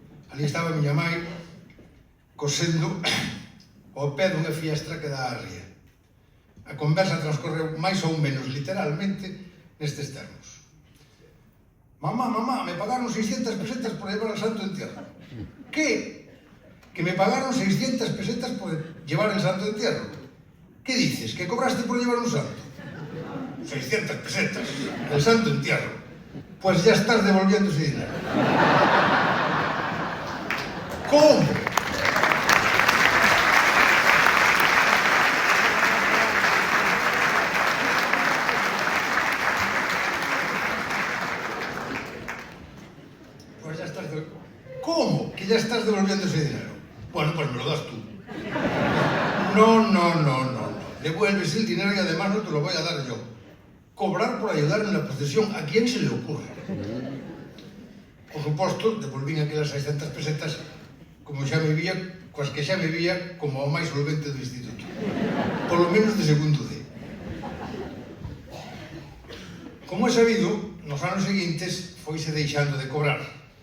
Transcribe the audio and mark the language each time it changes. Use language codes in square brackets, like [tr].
[gl] Ali estaba a miña mãe cosendo ao pé dunha fiestra que dá á ría. A conversa transcorreu máis ou menos literalmente nestes termos: [es] Mamá, me pagaron 600 pesetas por llevar al santo entierro. ¿Qué? ¿Que me pagaron 600 pesetas por llevar el santo entierro? ¿Qué dices? ¿Que cobraste por llevar un santo? 600 pesetas, el santo entierro. Pues ya estás devolviendo ese dinero. ¿Cómo? Pues ya estás ¿Cómo? ¿Que ya estás devolviendo ese dinero? Bueno, pues me lo das tú. No. Devuelves el dinero y además no te lo voy a dar yo. Cobrar por ayudar en la procesión, ¿a quién se le ocurre? [gl] Por suposto, devolvín aquelas 600 pesetas como xa me vía, coas que xa me vía como o máis solvente do instituto. Polo menos de segundo D. Como é sabido, nos anos seguintes foise deixando de cobrar.